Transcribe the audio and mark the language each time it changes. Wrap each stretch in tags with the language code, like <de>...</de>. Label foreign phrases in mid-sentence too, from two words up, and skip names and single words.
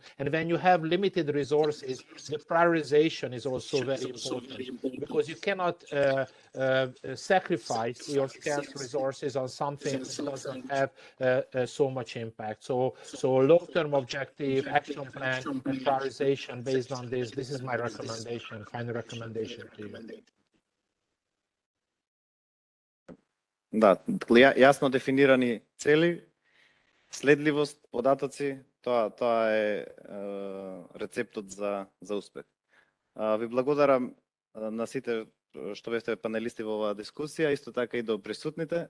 <en>And when you have limited resources, the prioritization is also very important, because you cannot sacrifice your scarce resources on something that doesn't have so much impact. So long-term objective, action plan, and prioritization based on this. This is my recommendation, final recommendation to you.</en> <mk>Да, јасно дефинирани цели, следливост, податоци, тоа е рецептот за успех. Ви благодарам на сите што бевте панелисти во оваа дискусија, исто така и до присутните.</mk>